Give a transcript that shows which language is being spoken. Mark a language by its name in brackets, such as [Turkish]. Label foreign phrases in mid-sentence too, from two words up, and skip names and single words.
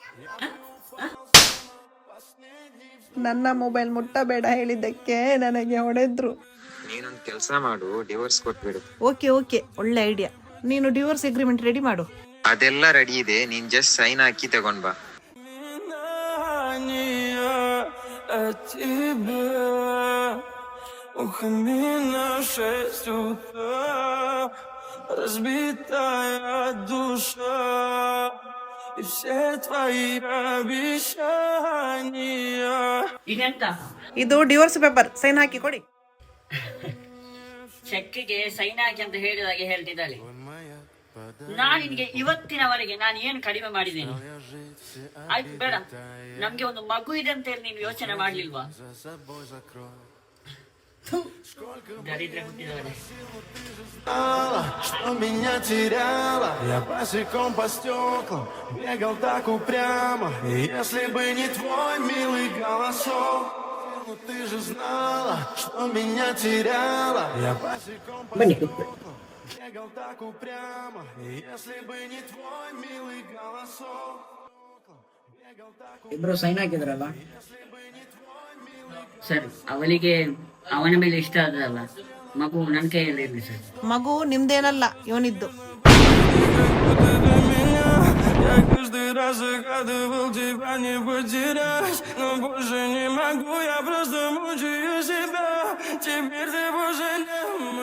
[Kannada] ನನ್ನ ಮೊಬೈಲ್ ಮುಟ್ಟಬೇಡ ಹೇಳಿದ್ದಕ್ಕೆ ನನಗೆ ಹೊಡೆದ್ರು. ನೀನೊಂದು ಕೆಲಸ ಮಾಡು, ಡಿವೋರ್ಸ್ ಕೊಟ್ಬಿಡು. ಓಕೆ, ಒಳ್ಳೆ ಐಡಿಯಾ. ನೀನು [English] divorce agreement ready [Kannada] ಮಾಡು. ಅದೆಲ್ಲ ರೆಡಿ ಇದೆ, ನೀನ್ [English] just sign [Kannada] ಹಾಕಿ ತಗೊಂಡ್ ಬಾ. [Russian] от тебя у камина в 6 утра разбитая душа. И все твои обещания. [Kannada] ಇದೆಂತ? ಇದು [English] divorce paper, sign [Kannada] ಹಾಕಿ ಕೊಡಿ. ಚೆಕ್ಗೆ ಸೈನ್ ಹಾಕಿ ಅಂತ ಹೇಳಿದಾಗೆ ಹೇಳ್ತಿದ್ದಾಳೆ. ನಾನು ನಿನಗೆ ಇವತ್ತಿನವರೆಗೆ ನಾನು ಏನು ಕಡಿಮೆ ಮಾಡಿದ್ದೇನೆ? ಆಯ್ತು, ಬೇಡ, ನಮ್ಗೆ ಒಂದು ಮಗು ಇದೆ ಅಂತ ಹೇಳಿ ನೀನು ಯೋಚನೆ ಮಾಡ್ಲಿಲ್ವಾ? ದರಿದ್ರ ಹುಟ್ಟಿದವನೇ. [Russian] Что меня теряла. Я босиком по стеклам бегал так упрямо. И если бы не твой милый голосок, ну ты же знала, что меня теряла. Я босиком по стеклам бегал так упрямо. И если бы не твой милый голос. [Kannada] ಇಬ್ರು ಸೈನ್ ಹಾಕಿದ್ರಲ್ಲ. ಸರ್ ಅವಳಿಗೆ ಅವನ ಮೇಲೆ ಇಷ್ಟ ಆದ್ರಲ್ಲ, ಮಗು ನನ್ನ ಕೈಯಲ್ಲಿ ಇರಲಿ ಸರ್. ಮಗು ನಿಮ್ದೇನಲ್ಲ, ಇವನಿದ್ದು. [Russian] Я каждый раз загадывал тебя не потерять, но больше не могу, я просто мучаю себя. Теперь ты больше не